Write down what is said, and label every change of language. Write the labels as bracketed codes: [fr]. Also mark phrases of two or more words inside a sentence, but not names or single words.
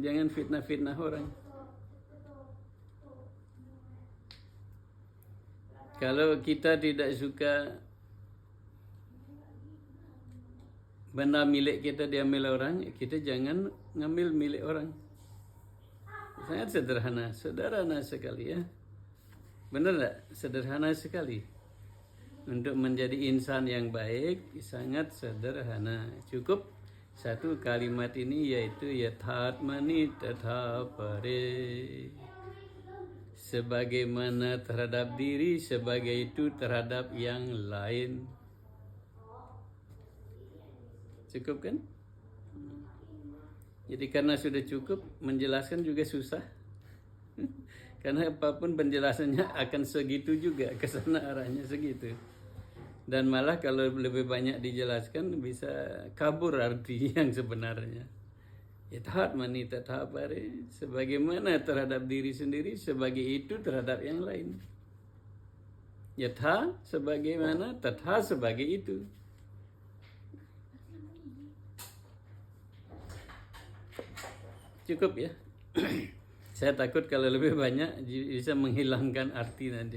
[id] Jangan fitnah-fitnah orang. Kalau kita tidak suka benda milik kita diambil orang, kita jangan ngambil milik orang. Sangat sederhana sekali, ya. Benar tak? Sederhana sekali. Untuk menjadi insan yang baik sangat sederhana. Cukup satu kalimat ini, yaitu [sa] यथात्मनि तथा परे. [id] Sebagaimana terhadap diri, sebagai itu terhadap yang lain. Cukup kan? Jadi karena sudah cukup, menjelaskan juga susah. Karena apapun penjelasannya akan segitu juga, ke sana arahnya segitu. Dan malah kalau lebih banyak dijelaskan bisa kabur arti yang sebenarnya. [sa] यथात्मनि तथा परे, [id] sebagaimana terhadap diri sendiri, sebagai itu terhadap yang lain. Yatha sebagaimana, tatha sebagai itu. Cukup, ya. Saya takut kalau lebih banyak bisa menghilangkan arti nanti.